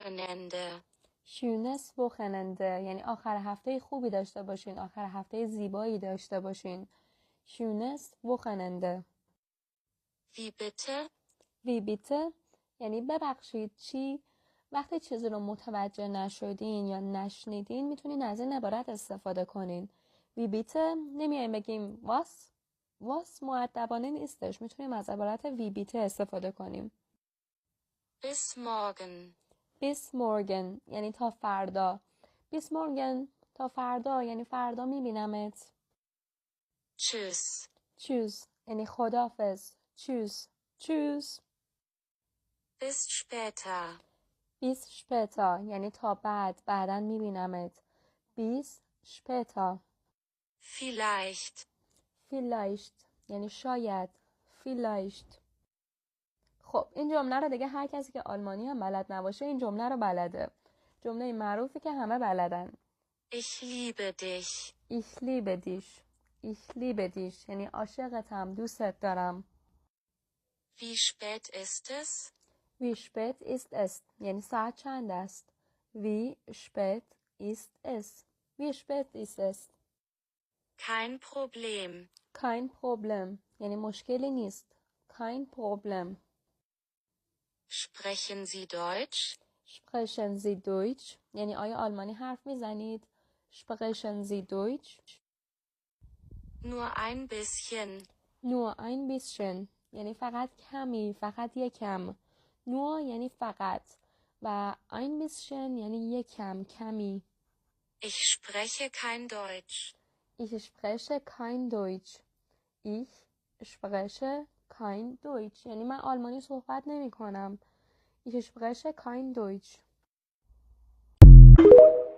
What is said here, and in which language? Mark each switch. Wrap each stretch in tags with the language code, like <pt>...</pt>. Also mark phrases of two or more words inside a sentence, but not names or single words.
<de>Wochenende. schönes Wochenende</de> <fa>یعنی آخر هفته خوبی داشته باشین، آخر هفته زیبایی داشته باشین.</fa> <de>schönes Wochenende. Wie bitte? Wie bitte</de> <fa>یعنی ببخشید چی؟ وقتی چیزی رو متوجه نشدین یا نشنیدین میتونین از این عبارت استفاده کنین.</fa> <de>Wie bitte</de> <fa>نمیایم بگیم was مؤدبانه نیستش، میتونیم از عبارت</fa> <de>wie bitte</de> <fa>استفاده کنیم.</fa> <de>Bis morgen. Bis morgen</de> <fa>یعنی تا فردا.</fa> <de>Bis morgen</de> <fa>تا فردا یعنی فردا میبینمت.</fa> <de>Tschüss.</de> <fa>Tschüss یعنی خداحافظ.</fa> <de>Tschüss. Tschüss. Bis später. Bis später</de> <fa>یعنی تا بعداً میبینمت.</fa> <de>Bis später. Vielleicht</de> <fa>یعنی شاید.</fa> <de>Vielleicht.</de> <fa>خب این جمله رو دیگه هر کسی که آلمانی هم بلد نباشه این جمله رو بلده. جمله معروفی که همه بلدن.</fa> <de>Ich liebe dich. Ich liebe dich. Ich liebe dich</de> <fa>یعنی عاشقتم، دوستت دارم.</fa> <de>Wie spät ist es? Wie spät ist es</de> <fa>یعنی ساعت چند است.</fa> <de>Wie spät ist es. Wie spät ist es. Kein Problem. Kein Problem</de> <fa>یعنی مشکلی نیست.</fa> <de>Kein Problem. Sprechen Sie Deutsch? Sprechen Sie Deutsch</de> <fa>یعنی آیا آلمانی حرف میزنید؟</fa> <de>Sprechen Sie Deutsch. Nur ein bisschen. Nur ein bisschen</de> <fa>یعنی فقط کمی، فقط یکم. Nur یعنی فقط و</fa> <de>ein bisschen</de> <fa>یعنی یکم، کمی.</fa> <de>Ich spreche kein Deutsch. Ich spreche kein Deutsch. Ich spreche kein Deutsch</de> <fa>یعنی من آلمانی صحبت نمی کنم.</fa> <de>Ich spreche kein Deutsch.</de>